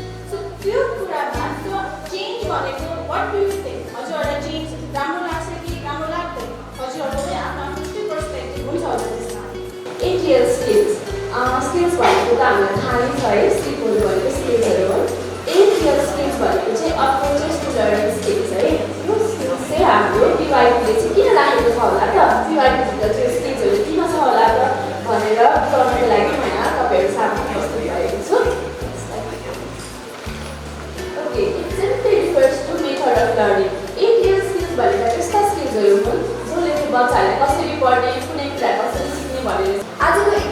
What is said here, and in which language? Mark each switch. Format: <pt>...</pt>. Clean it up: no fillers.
<ne>So त्यो कुरामा त्यो चेन्ज भनेको</ne> <en>What do you think?</en> <ne>हजुरहरूलाई चेन्ज राम्रो लाग्छ कि राम्रो लाग्दैन? हजुरहरूको पनि आफ्नो आफ्नो पर्सपेक्टिभ हुन्छ होला त्यसमा। एटिएल स्किल्स भनेको त हामीलाई थाहा नै छ है, सिपहरू भनेको स्किल्सहरू हो। एटिएल स्किल्स भनेको चाहिँ</ne> <en>approaches to learning skills</en> <ne>है। यो स्किल्स चाहिँ हाम्रो पिवाईपीले चाहिँ किन राखेको छ होला त? पिवाईपीभित्र चाहिँ स्किल्सहरू किन छ होला त भनेर बताउनको लागि म यहाँ तपाईँहरू सामु प्रस्तुत गरेको छु।</ne> <en>Okay, it simply refers to method of learning.</en> <ne>एटिएल skills भनेका त्यस्ता स्किल्सहरू हुन् जसले चाहिँ बच्चाहरूलाई कसरी पढ्ने, कुनै कुरा कसरी सिक्ने भनेर। आजको</ne>